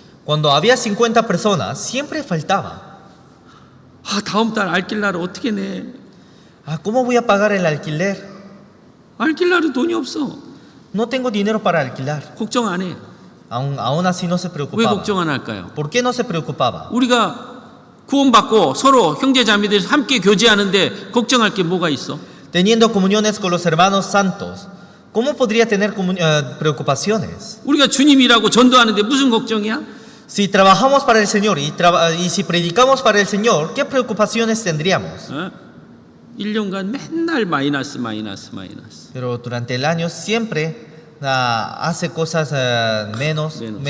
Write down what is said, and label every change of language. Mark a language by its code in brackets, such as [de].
[es] Cuando había 50 personas, siempre faltaba. [ko] 다음 달 알길라를 어떻게 내? [es] ¿Cómo voy a pagar el alquiler? [ko] 알길라를 돈이 없어. [es] No tengo dinero para alquilar. [ko] 걱정 안 해. [es] Aún así no se [ko] 왜 [es] preocupaba. [ko] 걱정 안 할까요? [es] ¿Por qué no se preocupaba? [ko] 우리가 구원받고 서로 형제자매들이 함께 교제하는데 걱정할 게 뭐가 있어? [es] Teniendo comuniones con los hermanos santos, ¿cómo podría tener preocupaciones? [ko] 우리가 주님이라고 전도하는데 무슨 걱정이야? [es] Si trabajamos para el Señor y si predicamos para el Señor, ¿qué preocupaciones tendríamos? [ko] 1년간 맨날 마이너스. [es] Pero durante el año siempre hace cosas menos.